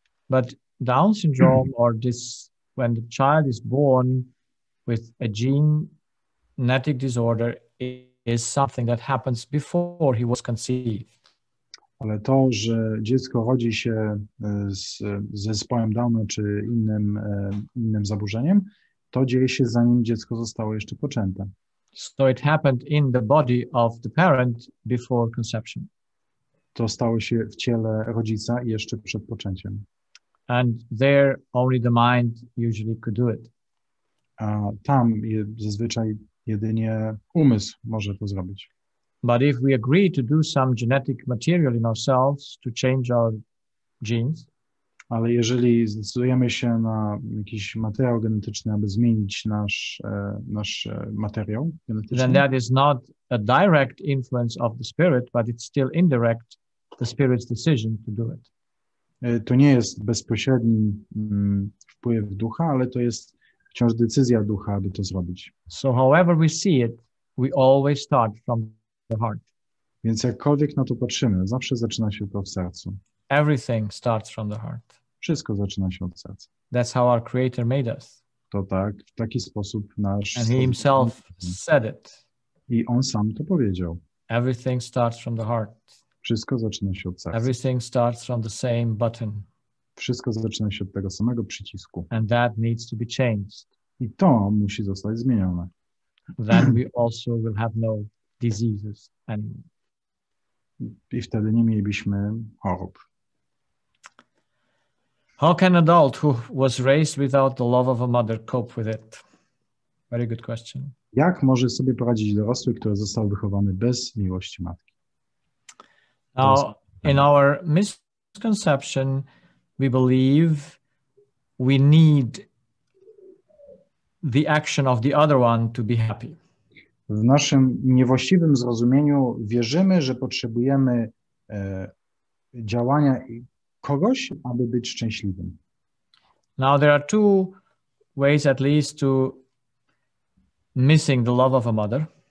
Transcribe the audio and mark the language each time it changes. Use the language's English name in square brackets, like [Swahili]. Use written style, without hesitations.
[English] But Down syndrome or this, when the child is born with a genetic disorder, is something that happens before he was conceived. [Polish] Ale to, że dziecko rodzi się z zespołem Downa czy innym zaburzeniem, to dzieje się zanim dziecko zostało jeszcze poczęte. [English] So it happened in the body of the parent before conception. [Polish] To stało się w ciele rodzica jeszcze przed poczęciem. [English] And there only the mind usually could do it. [Polish] A tam zazwyczaj jedynie umysł może to zrobić. [English] But if we agree to do some genetic material in ourselves to change our genes, [Polish] ale jeżeli zdecydujemy się na jakiś materiał genetyczny, aby zmienić nasz materiał genetyczny, [English] then that is not a direct influence of the spirit, but it's still indirect, the spirit's decision to do it. [Polish] To nie jest bezpośredni wpływ ducha, ale to jest wciąż decyzja ducha, aby to zrobić. [English] So however we see it, we always start from the heart. [Polish] Więc jakkolwiek na to patrzymy, zawsze zaczyna się to w sercu. [English] Everything starts from the heart. [Polish] Wszystko zaczyna się od serca. [English] That's how our Creator made us. [Polish] To tak, w taki sposób nasz... [English] And He Himself said it. [Polish] I On sam to powiedział. [English] Everything starts from the heart. [Polish] Wszystko zaczyna się od serca. [English] Everything starts from the same button. [Polish] Wszystko zaczyna się od tego samego przycisku. [English] And that needs to be changed. [Polish] I to musi zostać zmienione. [English] Then we also will have no diseases anymore. [Polish] I wtedy nie mielibyśmy chorób. [English] How can an adult who was raised without the love of a mother cope with it? Very good question. [Polish] Jak może sobie poradzić dorosły, który został wychowany bez miłości matki? [English] Now, in our misconception, we believe we need the action of the other one to be happy. [Polish] W naszym niewłaściwym zrozumieniu wierzymy, że potrzebujemy działania kogoś, aby być szczęśliwym. [English] Now, there are 2 ways at least to missing the love of a mother.